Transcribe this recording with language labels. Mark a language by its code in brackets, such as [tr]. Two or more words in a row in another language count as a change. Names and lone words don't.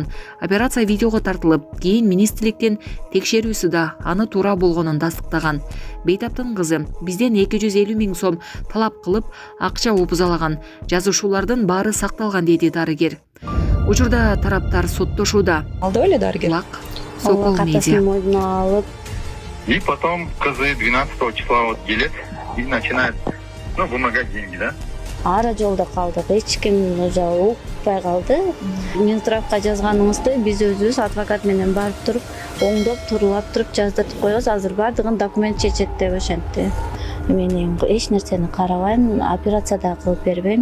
[ky] Операция видеого тартылып, кийин министрликтен текшерүүсү да аны туура болгонун тастыктаган. Бейтаптын кызы бизден 250 000 сом талап кылып, акча опузалаган. Жазышуулардын баары сакталган, деди дарыгер. Учурда тараптар соттошууда. Алды эле дарыгер. Сокол медиа. Мойнуна алып. [ru] И потом кызы 12 числа вот келет и начинает, вымогать деньги, да? [ky] Ара жолдо калдык. Эч ким уже укпай калды. Минздравга жазганыңызды биз өзүбүз адвокат менен барып туруп, оңдоп, турлап туруп жаздыртып коебуз. Азыр бардыгын документ чечет деп ошентти. Мен эч нерсени карабайм, операция да кылып бербейм.